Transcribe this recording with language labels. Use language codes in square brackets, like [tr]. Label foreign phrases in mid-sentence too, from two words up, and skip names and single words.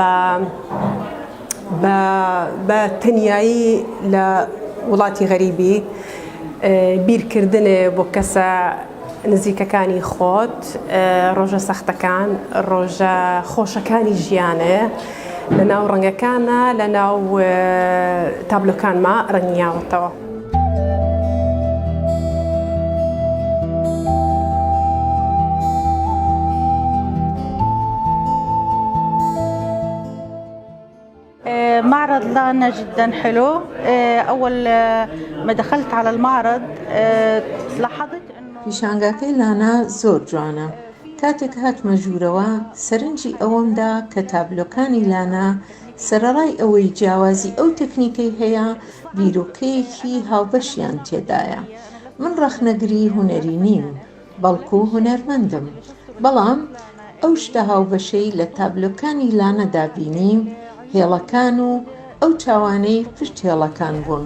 [ckb] بە تەنیایی لە وڵاتی غەریبی بیرکردنێ بۆ کەسە نزیکەکانی خۆت، ڕۆژە سەختەکان، ڕۆژە خۆشەکانی ژیانێ لە ناو ڕەنگەکانە لە ناو تابلۆکانمە ڕەنگیاوەتەوە. [ar] معرض لنا جدا حلو. أول ما دخلت على المعرض لاحظت إنه [ckb] پیشانگاکەی لانا زۆر جوانە. کاتێک هاتمە ژوورەوە سەرنجی ئەوەمدا کە تابلۆکانی لانا سەرەڕای ئەوەی جیاوازی ئەو تەکنیکەی هەیە بیرۆکەیەکی هاوبەشیان تێدایە. من ڕەخنەگری هونەری نیم بەڵکو هونەرمەندم، بەڵام ئەو شتە هاوبەشەی لە تابلۆکانی لانەدا بینیم هێڵەکان و ئەو چاوانەی پشت هێڵەکان بوون.